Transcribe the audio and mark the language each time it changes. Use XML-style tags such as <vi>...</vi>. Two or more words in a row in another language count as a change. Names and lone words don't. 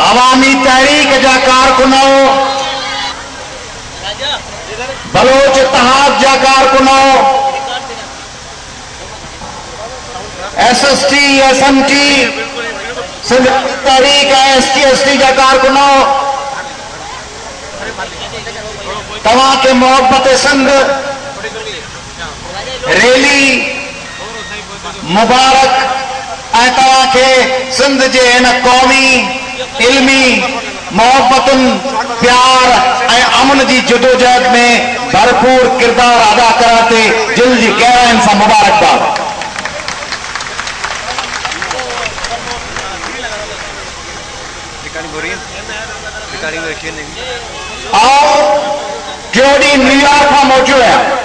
<sd>عوامی تحریک جا کارکنوں، بلوچ اتحاد جا کارکنوں، ایس ایس ٹی، ایس ایم ٹی، سندھ تحریک ایس ٹی ایس ٹی جا کارکنوں، تمہاں کے محبت سندھ ریلی مبارک ऐं तव्हां खे सिंध जे हिन क़ौमी इल्मी मोहब्बतुनि प्यार ऐं अमन जी जदोजहद में भरपूर किरदारु अदा करण ते दिल जी गहराइनि सां मुबारकबाद. आओ टियों ॾींहुं न्यूयॉर्क मां मोटियो आहियां.</sd>